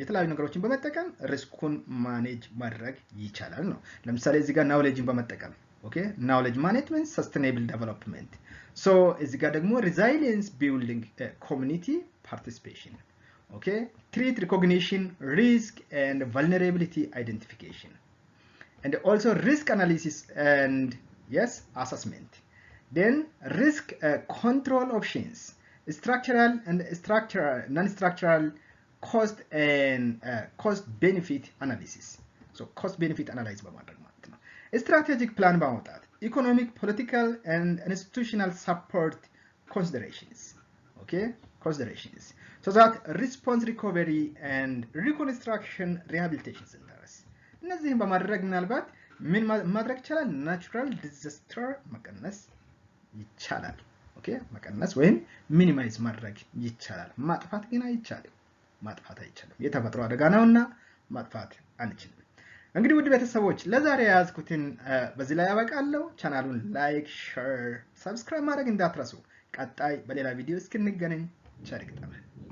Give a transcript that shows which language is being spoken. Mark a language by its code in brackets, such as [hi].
[am] ነገሮችን በመጠቀም ሪስኩን ማኔጅ ማድረግ ይቻላል ነው። [en] ለምሳሌ እዚህ ጋር ናውሌጅን በመጠቀም ኦኬ ናውሌጅ ማኔጅመንት ሰስቴኔብል ዴቨሎፕመንት። ሶ እዚህ ጋር ደግሞ ሪዛይሊየንስ ቢልዲንግ ኮሚኒቲ ፓርቲሲፔሽን ኦኬ ትሪት ሪኮግኒሽን ሪስክ ኤንድ vulnerability identification and also risk analysis and yes assessment. Then risk control options, structural and non-structural cost and cost benefit analysis. [am] So cost benefit analysis በማድረግ ማለት ነው። [en] strategic plan በማውጣት economic, political and institutional support considerations. Okay, considerations. So that response recovery and reconstruction rehabilitation centers. [am] እነዚህን በማድረግ ምናልባት ምን ማድረግ ይቻላል? ናቹራል ዲዛስተር መቀነስ ይቻላል። ኦኬ መቀነስ ወይም ሚኒማይዝ ማድረግ ይቻላል። ማጥፋት ግን አይቻልም። ማጥፋት አይቻልም። የተፈጥሮ አደጋ ነውና ማጥፋት አንችልም። እንግዲህ ውድ ቤተሰቦች ለዛሬ ያዝኩትን በዚህ ላይ ያበቃለሁ። ቻናሉን ላይክ፣ ሼር፣ ሰብስክራይብ ማድረግ እንዳትረሱ። ቀጣይ በሌላ ቪዲዮ እስክንገናኝ ቸር ይግጠመን።